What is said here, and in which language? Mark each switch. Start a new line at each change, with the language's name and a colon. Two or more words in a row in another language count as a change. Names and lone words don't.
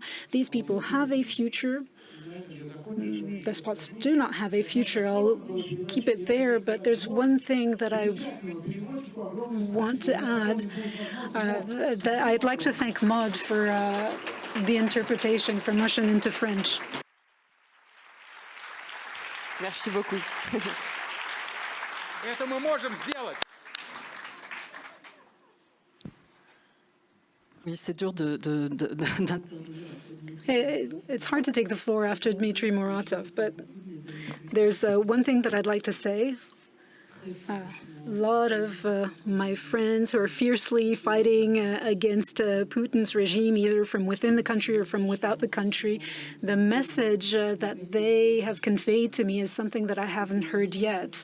English: These people have a future. Despots do not have a future. I'll keep it there, but there's one thing that I want to add. That I'd like to thank Maud for the interpretation from Russian into French.
French: Merci beaucoup.
Russian: Это мы можем сделать.
French: Oui, c'est dur
English: It's hard to take the floor after Dmitry Muratov, but there's one thing that I'd like to say. A lot of my friends who are fiercely fighting against Putin's regime, either from within the country or from without the country, the message that they have conveyed to me is something that I haven't heard yet.